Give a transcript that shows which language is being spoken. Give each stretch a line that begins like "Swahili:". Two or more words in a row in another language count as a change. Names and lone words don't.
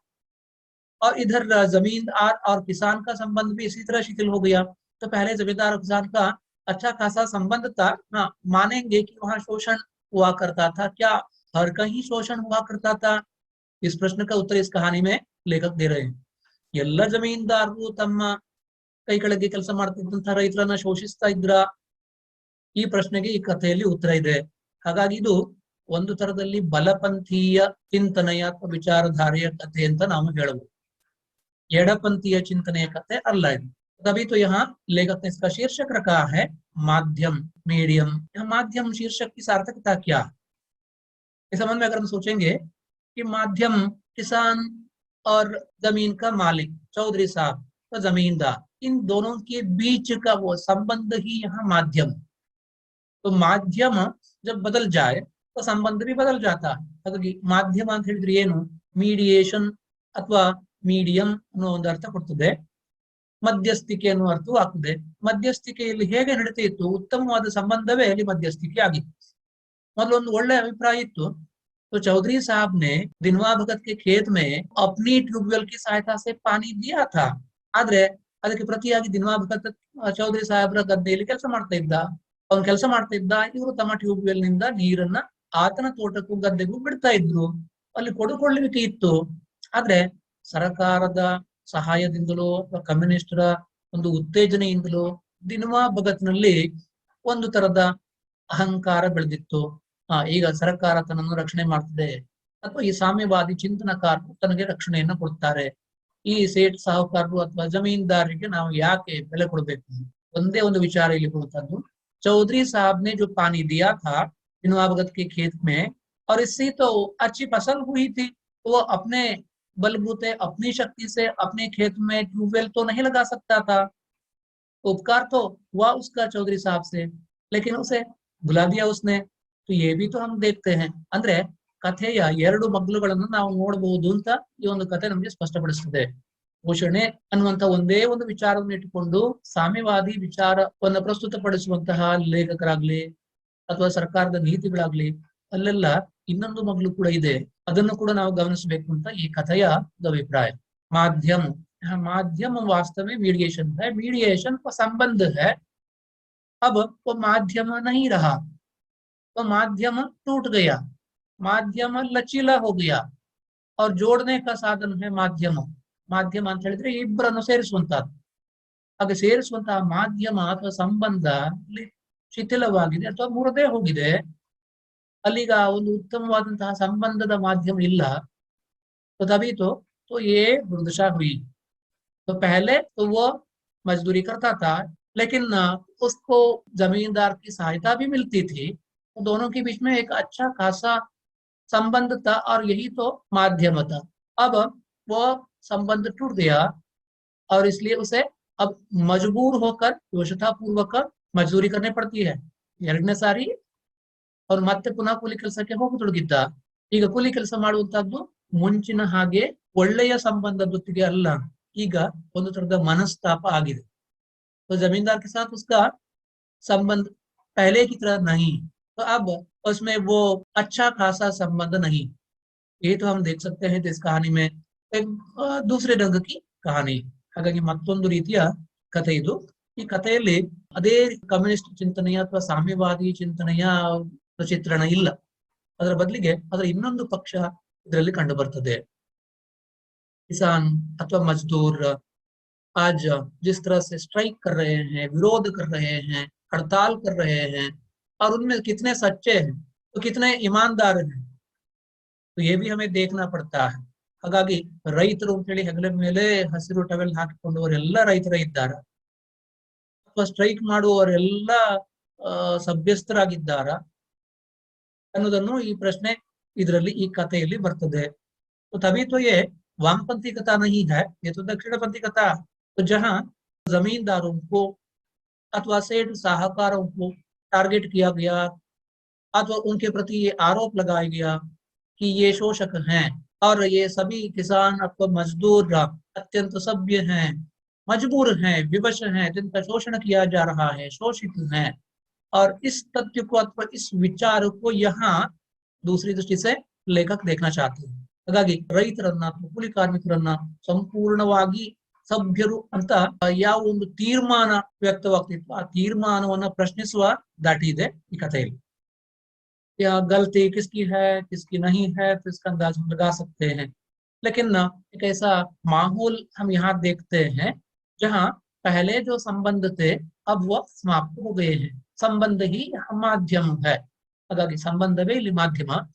Hindi: और इधर जमींदार और किसान का संबंध भी इसी तरह शिथिल हो गया. तो पहले जमींदार और किसान का अच्छा खासा संबंध था. हाँ, मानेंगे कि वहां शोषण हुआ करता था. क्या हर कहीं शोषण हुआ करता था? इस प्रश्न का उत्तर इस कहानी में लेखक दे रहे हैं.
Kannada: ಎಲ್ಲ ಜಮೀನ್ದಾರರು ತಮ್ಮ ಕೈ ಕೆಳಗೆ ಕೆಲಸ ಮಾಡ್ತಿದ್ದಂತಹ ರೈತರನ್ನ ಶೋಷಿಸ್ತಾ ಇದ್ರ? ಈ ಪ್ರಶ್ನೆಗೆ ಈ ಕಥೆಯಲ್ಲಿ ಉತ್ತರ ಇದೆ. ಹಾಗಾಗಿ ಇದು ಒಂದು ತರದಲ್ಲಿ ಬಲಪಂಥೀಯ ಚಿಂತನೆಯ ಅಥವಾ ವಿಚಾರಧಾರೆಯ ಕಥೆ ಅಂತ ನಾವು ಹೇಳಬಹುದು. ಎಡಪಂಥೀಯ ಚಿಂತನೆಯ ಕಥೆ ಅಲ್ಲ ಇದು.
Hindi: तभी तो यहाँ लेखक ने इसका शीर्षक रखा है माध्यम, मीडियम. यह माध्यम शीर्षक की सार्थकता क्या है? इस संबंध में अगर हम सोचेंगे कि माध्यम किसान और जमीन का मालिक चौधरी साहब का जमींदार, इन दोनों के बीच का वो संबंध ही यहाँ माध्यम. तो माध्यम जब बदल जाए तो संबंध भी बदल जाता है.
Kannada: ಹಾಗಾಗಿ ಮಾಧ್ಯಮ ಅಂತ ಹೇಳಿದ್ರೆ ಏನು? ಮೀಡಿಯೇಷನ್ ಅಥವಾ ಮೀಡಿಯಂ ಅನ್ನೋ ಒಂದು ಅರ್ಥ ಕೊಡ್ತದೆ. ಮಧ್ಯಸ್ಥಿಕೆ ಅನ್ನೋ ಅರ್ಥವೂ ಆಗ್ತದೆ. ಮಧ್ಯಸ್ಥಿಕೆಯಲ್ಲಿ ಹೇಗೆ ನಡೀತಾ ಇತ್ತು? ಉತ್ತಮವಾದ ಸಂಬಂಧವೇ ಅಲ್ಲಿ ಮಧ್ಯಸ್ಥಿಕೆ ಆಗಿತ್ತು. ಮೊದಲೊಂದು ಒಳ್ಳೆ ಅಭಿಪ್ರಾಯ ಇತ್ತು.
Hindi: तो चौधरी साहब ने दिनवा भगत के खेत में अपनी ट्यूबवेल की सहायता से पानी दिया था.
Kannada: ಆದ್ರೆ ಅದಕ್ಕೆ ಪ್ರತಿಯಾಗಿ ದಿನವಾ ಭಗತ್ ಚೌಧರಿ ಸಾಹೇಬ್ರ ಗದ್ದೆಯಲ್ಲಿ ಕೆಲಸ ಮಾಡ್ತಾ ಇದ್ದ. ಅವ್ನು ಕೆಲಸ ಮಾಡ್ತಾ ಇದ್ದ, ಇವರು ತಮ್ಮ ಟ್ಯೂಬ್ವೆಲ್ ನಿಂದ ನೀರನ್ನ ಆತನ ತೋಟಕ್ಕೂ ಗದ್ದೆಗೂ ಬಿಡ್ತಾ ಇದ್ರು. ಅಲ್ಲಿ ಕೊಡುಕೊಳ್ಳಲಿಕ್ಕೆ ಇತ್ತು. ಆದ್ರೆ ಸರ್ಕಾರದ ಸಹಾಯದಿಂದಲೋ ಅಥವಾ ಕಮ್ಯುನಿಸ್ಟರ ಒಂದು ಉತ್ತೇಜನೆಯಿಂದಲೋ ದಿನವಾ ಭಗತ್ನಲ್ಲಿ ಒಂದು ತರದ ಅಹಂಕಾರ ಬೆಳೆದಿತ್ತು. ಈಗ ಸರ್ಕಾರ ತನ್ನನ್ನು ರಕ್ಷಣೆ ಮಾಡ್ತದೆ, ಅಥವಾ ಈ ಸಾಮ್ಯವಾದಿ ಚಿಂತನಕಾರರು ತನಗೆ ರಕ್ಷಣೆಯನ್ನು ಕೊಡ್ತಾರೆ, ಈ ಸೇಠ್ ಸಾಹುಕಾರರು ಅಥವಾ ಜಮೀನ್ದಾರರಿಗೆ ನಾವು ಯಾಕೆ ಬೆಲೆ ಕೊಡ್ಬೇಕು? ಒಂದೇ ಒಂದು ವಿಚಾರ ಇಲ್ಲಿ ಕೊಡುತ್ತದ್ದು.
Hindi: चौधरी साहब ने जो पानी दिया था दिनवा भगत के खेत में, और इससे तो अच्छी फसल हुई थी. वो अपने बलबूते, अपनी शक्ति से अपने खेत में ट्यूबवेल तो नहीं लगा सकता था. उपकार तो हुआ उसका चौधरी साहब से, लेकिन उसे बुला दिया उसने. तो ये भी तो हम देखते हैं.
Kannada: ಅಂದ್ರೆ ಕಥೆಯ ಎರಡು ಮಗ್ಲುಗಳನ್ನು ನಾವು ನೋಡಬಹುದು ಅಂತ ಈ ಒಂದು ಕಥೆ ನಮಗೆ ಸ್ಪಷ್ಟಪಡಿಸುತ್ತದೆ. ಪೋಷಣೆ ಅನ್ನುವಂತ ಒಂದೇ ಒಂದು ವಿಚಾರವನ್ನು ಇಟ್ಟುಕೊಂಡು ಸಾಮ್ಯವಾದಿ ವಿಚಾರವನ್ನು ಪ್ರಸ್ತುತಪಡಿಸುವಂತಹ ಲೇಖಕರಾಗ್ಲಿ ಅಥವಾ ಸರ್ಕಾರದ ನೀತಿಗಳಾಗ್ಲಿ, ಅಲ್ಲೆಲ್ಲ ಇನ್ನೊಂದು ಮಗ್ಲು ಕೂಡ ಇದೆ. ಅದನ್ನು ಕೂಡ ನಾವು ಗಮನಿಸಬೇಕು ಅಂತ ಈ ಕಥೆಯ ಅಭಿಪ್ರಾಯ.
Hindi: माध्यम, माध्यम वास्तव में मीडिएशन है. मीडिएशन का संबंध है. अब वो माध्यम नहीं रहा, तो माध्यम टूट गया, माध्यम लचीला हो गया और जोड़ने का साधन है माध्यम.
Kannada: ಮಾಧ್ಯಮ ಅಂತ ಹೇಳಿದ್ರೆ ಇಬ್ಬರನ್ನು ಸೇರಿಸುವಂತಹದ್ದು. ಹಾಗೆ ಸೇರಿಸುವಂತಹ ಮಾಧ್ಯಮ ಅಥವಾ ಸಂಬಂಧ ಶಿಥಿಲವಾಗಿದೆ ಅಥವಾ ಮುರಿದೇ ಹೋಗಿದೆ. ಅಲ್ಲಿಗ ಒಂದು ಉತ್ತಮವಾದಂತಹ ಸಂಬಂಧದ ಮಾಧ್ಯಮ ಇಲ್ಲ.
Hindi: तो तभी तो ये दुर्दशा हुई. तो पहले तो वो मजदूरी करता था, लेकिन उसको जमींदार की सहायता भी मिलती थी. तो दोनों के बीच में एक अच्छा खासा संबंध था और यही तो माध्यम था. अब वो संबंध टूट गया और इसलिए उसे अब मजबूर होकर योशता पूर्वक मजदूरी करने पड़ती है.
Kannada: ಎರಡನೇ ಸಾರಿ ಅವ್ರು ಮತ್ತೆ ಪುನಃ ಕೂಲಿ ಕೆಲಸಕ್ಕೆ ಹೋಗತೊಡಗಿದ್ದ. ಈಗ ಕೂಲಿ ಕೆಲಸ ಮಾಡುವಂತಹದ್ದು ಮುಂಚಿನ ಹಾಗೆ ಒಳ್ಳೆಯ ಸಂಬಂಧದೊತ್ತಿಗೆ ಅಲ್ಲ, ಈಗ ಒಂದು ತರದ ಮನಸ್ತಾಪ ಆಗಿದೆ।
Hindi: तो जमींदार के साथ उसका संबंध पहले की तरह नहीं, तो अब उसमें वो अच्छा खासा संबंध नहीं। ये तो हम देख सकते हैं इस कहानी में एक दूसरे ढंग की कहानी।
Kannada: ಹಾಗಾಗಿ ಮತ್ತೊಂದು ರೀತಿಯ ಕಥೆ ಇದು। ಈ ಕಥೆಯಲ್ಲಿ ಅದೇ ಕಮ್ಯುನಿಸ್ಟ್ ಚಿಂತನೆಯ ಅಥವಾ ಸಾಮ್ಯವಾದಿ ಚಿಂತನೆಯ ಚಿತ್ರಣ ಇಲ್ಲ, ಅದರ ಬದಲಿಗೆ ಅದರ ಇನ್ನೊಂದು ಪಕ್ಷ ಇದರಲ್ಲಿ ಕಂಡು ಬರ್ತದೆ।
Hindi: किसान अथवा मजदूर आज जिस तरह से स्ट्राइक कर रहे हैं, विरोध कर रहे हैं, हड़ताल कर रहे हैं, और उनमें कितने सच्चे हैं तो कितने ईमानदार हैं, तो ये भी हमें देखना पड़ता है।
Kannada: ಹಾಗಾಗಿ ರೈತರು ಅಂತ ಹೇಳಿ ಹೆಗಲ ಮೇಲೆ ಹಸಿರು ಟವೆಲ್ ಹಾಕಿಕೊಂಡವರೆಲ್ಲ ರೈತರೇ ಇದ್ದಾರ ಅಥವಾ ಸ್ಟ್ರೈಕ್ ಮಾಡುವವರೆಲ್ಲ ಸಭ್ಯಸ್ಥರಾಗಿದ್ದಾರಾ ಅನ್ನೋದನ್ನು ಈ ಪ್ರಶ್ನೆ ಇದರಲ್ಲಿ ಈ ಕಥೆಯಲ್ಲಿ ಬರ್ತದೆ।
Hindi: तो तभी तो ये वामपंथी कथा नहीं है, ये तो दक्षिणपंथी कथा। तो जहां जमींदारों को अथवा सेठ साहूकारों को टारगेट किया गया अथवा उनके प्रति ये आरोप लगाया गया कि ये शोषक हैं और ये सभी किसान अथवा मजदूर अत्यंत सभ्य हैं, मजबूर हैं, विवश हैं, जिनका शोषण किया जा रहा है, शोषित हैं, और इस तथ्य को अथवा इस विचार को यहाँ दूसरी दृष्टि से लेखक देखना चाहते हैं।
Kannada: ಹಾಗಾಗಿ ರೈತರನ್ನ ಕೂಲಿ ಕಾರ್ಮಿಕರನ್ನ ಸಂಪೂರ್ಣವಾಗಿ ಸಭ್ಯರು ಅಂತ ಯಾವ ಒಂದು ತೀರ್ಮಾನ ವ್ಯಕ್ತವಾಗ್ತಿತ್ತು, ಆ ತೀರ್ಮಾನವನ್ನ ಪ್ರಶ್ನಿಸುವ ದಾಟಿ ಇದೆ ಈ ಕಥೆಯಲ್ಲಿ।
Hindi: या गलती किसकी है किसकी नहीं है तो इसका अंदाज हम लगा सकते हैं, लेकिन एक ऐसा माहौल हम यहाँ देखते हैं जहाँ पहले जो संबंध थे अब वो समाप्त हो गए हैं। संबंध ही माध्यम है,
Kannada: ಹಾಗಾಗಿ ಸಂಬಂಧವೇ ಇಲ್ಲಿ ಮಾಧ್ಯಮ।